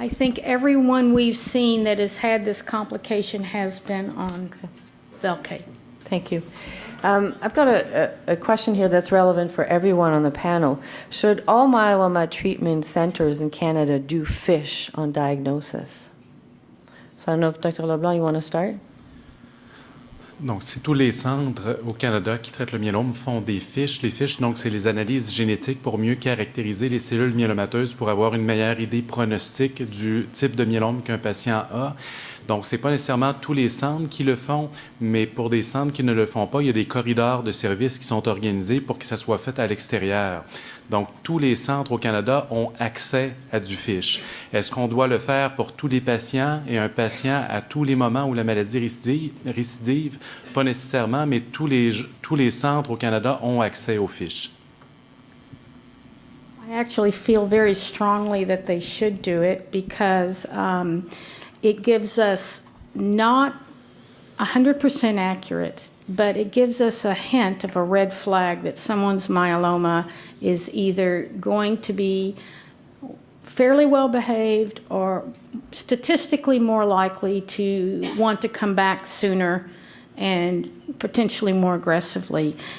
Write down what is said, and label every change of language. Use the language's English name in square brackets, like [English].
[English] I think everyone we've seen that has had this complication has been on Velcade. Thank you. I've got a question here that's relevant for everyone on the panel. Should all myeloma treatment centers in Canada do FISH on diagnosis? So I don't know if Dr. Leblanc, you want to start? [French] Donc, si tous les centres au Canada qui traitent le myélome font des fiches, les fiches, donc, c'est les analyses génétiques pour mieux caractériser les cellules myélomateuses pour avoir une meilleure idée pronostique du type de myélome qu'un patient a. Donc, ce n'est pas nécessairement tous les centres qui le font, mais pour des centres qui ne le font pas, il y a des corridors de services qui sont organisés pour que ça soit fait à l'extérieur. Donc, tous les centres au Canada ont accès à du fiche. Est-ce qu'on doit le faire pour tous les patients et un patient à tous les moments où la maladie récidive? Pas nécessairement, mais tous les centres au Canada ont accès aux fiches. [English] I actually feel very strongly that they should do it because it gives us not 100% accurate, but it gives us a hint of a red flag that someone's myeloma is either going to be fairly well behaved or statistically more likely to want to come back sooner and potentially more aggressively.